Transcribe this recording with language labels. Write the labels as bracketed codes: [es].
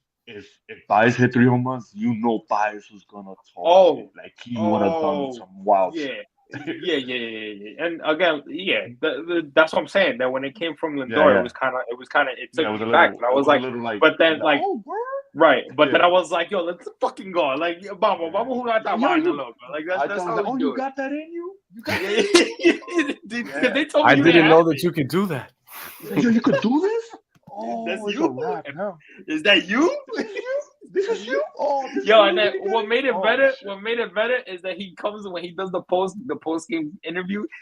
[en] If Bias hit 3 home runs, you know Bias was gonna talk shit. Like he would have done some wild shit. Yeah. And again, that's what I'm saying. That when it came from Lindor, it was kind of it took me back. And I was like, but then like, right. But then I was like, yo, let's fucking go. [es] Like, vamos jugar esta vaina, loco. [en] Like that's how like, you got that in you? You got that? They told me I didn't know that you could do that. You could do this? Oh, that's you. A wrap now. Is that you? This is you. Oh, and then what made it better? What made it better is that he comes when he does the post game interview.